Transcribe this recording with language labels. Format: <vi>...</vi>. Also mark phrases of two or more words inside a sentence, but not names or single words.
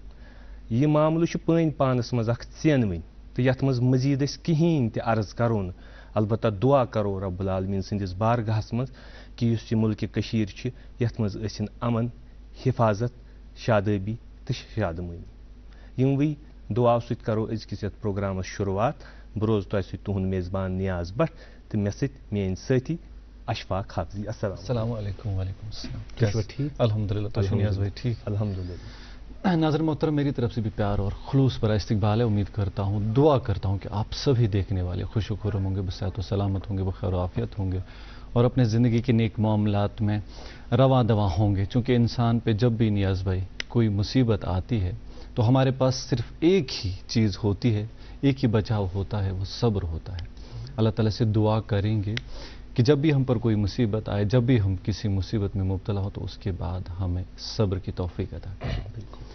<ks>یہِ معاملہٕ چھُ پٲنۍ پانس منٛز اکھ ژینوٕنۍ تہٕ یتھ منٛز مزیٖد أسۍ کِہیٖنۍ تہِ عرض کرو نہٕ البتہ دعا کرو</ks> <ar>رب العالمیٖن</ar> <ks>سٕنٛدِس بارگاہس منٛز کہِ یُس یہِ مُلکہِ کٔشیٖر چھِ یتھ منٛز ٲسِن امن حفاظت شادٲبی تہٕ شادمٲنی یِموٕے دعاو سۭتۍ کرو أزکِس یتھ پروگرامس شروعات بہٕ روزٕ تۄہہِ سۭتۍ تُہُنٛد میزبان نیاز بٹ تہٕ مےٚ سۭتۍ میٲنۍ سٲتھی اشفاق حافظی</ks> <ar>السلام علیکم وعلیکم السلام</ar> <ks>تُہۍ چھِوا ٹھیٖک</ks> <ar>الحمد للہ</ar> <ks>تُہۍ چھِو نیاز بھائی ٹھیک</ks> <ar>الحمد للہ</ar> <ur>ناظرین محترم میری طرف سے بھی پیار اور خلوص بھرا استقبال ہے امید کرتا ہوں دعا کرتا ہوں کہ آپ سبھی دیکھنے والے خوش و خرم ہوں گے بصحت و سلامت ہوں گے بخیر و عافیت ہوں گے اور اپنے زندگی کے نیک معاملات میں رواں دواں ہوں گے چونکہ انسان پہ جب بھی نیاز بھائی کوئی مصیبت آتی ہے تو ہمارے پاس صرف ایک ہی چیز ہوتی ہے ایک ہی بچاؤ ہوتا ہے وہ صبر ہوتا ہے اللہ تعالیٰ سے دعا کریں گے کہ جب بھی ہم پر کوئی مصیبت آئے جب بھی ہم کسی مصیبت میں مبتلا ہو تو اس کے بعد ہمیں صبر کی توفیق عطا کریں</ur>